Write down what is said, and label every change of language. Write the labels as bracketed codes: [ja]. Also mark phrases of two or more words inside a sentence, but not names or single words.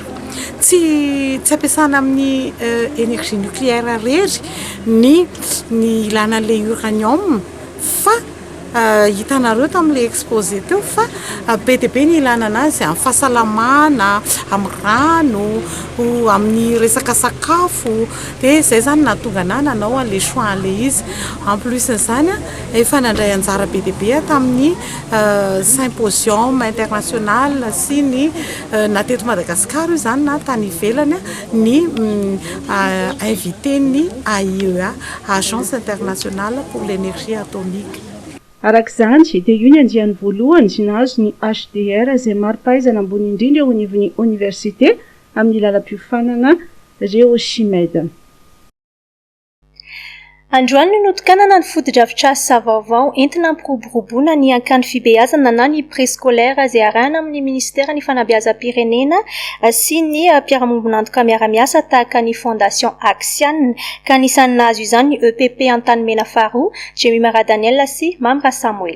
[mg] Tsy ampiasana amin'ny [fr] énergie nucléaire [mg] rery ny ilana an'ilay uranium fa hitanareo tamin'ilay exposé teo fa be dia be ny ilana anazy amin'ny fahasalamana, amin'ny rano, amin'ny resaka sakafo dia izay zany nahatonga anahy nanao an'ilay choix an'ilay izy. [fr] En plus [mg] n'izany efa nandray anjara be dia be tamin'ny [fr] symposium international [mg] sy ny na teto Madagasikara io zany na tany ivelany ny invité ny AIEA, [fr] Agence internationale pour l'énergie atomique. [mg] Arak'izany dia io ny andiany voalohany nahazo ny HDR izay mari-pahaizana ambony indrindra eo anivon'ny université amin'ny lalam-piofanana géochimède. Androany no notokanana ny foto-drafitr'asa vaovao entina ampiroboroboana ny ankany fibeazana na ny préscolaire izay arahana amin'ny ministera ny fanabeazam-pirenena sy ny mpiara-mombonantoka miara-miasa tahaka ny fondation Axiane ka anisan'ny nahazo izany ny EPP Antanimena Faroa, Jemima Daniel sy Mamra Samuel.